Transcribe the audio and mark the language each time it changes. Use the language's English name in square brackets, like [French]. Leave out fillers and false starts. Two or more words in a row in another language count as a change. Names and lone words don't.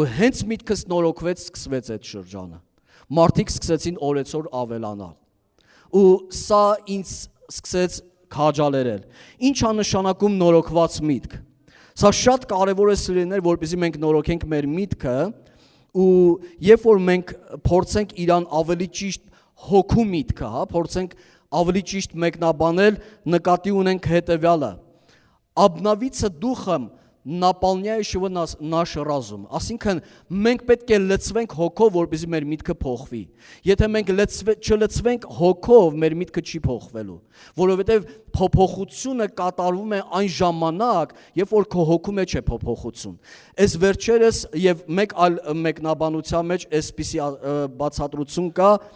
[Armenian] հենց միտքս նորոգվեց, սկսվեց այդ շրջանը։ Մարդիկ սկսեցին օրեցօր ավելանալ։ Ու սա ինձ սկսեց քաջալերել։ Ինչ է նշանակում նորոգված միտք։ Սա շատ կարևոր է սիրելիներ, որպեսզի մենք նորոգենք մեր միտքը ու երբ որ մենք փորձենք իրան ավելի ճիշտ հոգու միտքը, հա, փորձենք ավելի ճիշտ մեկնաբանել, նկատի ունենք հետևյալը. [Russian] Обновиться духом наполняющего наш разум, [Armenian] ասինքն մենք պետք է լցվենք հոգով, որպեսզի մեր միտքը փոխվի։ Եթե մենք չլցվենք հոգով, մեր միտքը չի փոխվելու, որովհետև փոփոխությունը կատարվում է այն ժամանակ, երբ որ քո հոգու մեջ է փոփոխություն։ Այս վերջերս եւ մեկ այլ մեկնաբանության մեջ այսպիսի բացատրություն կա,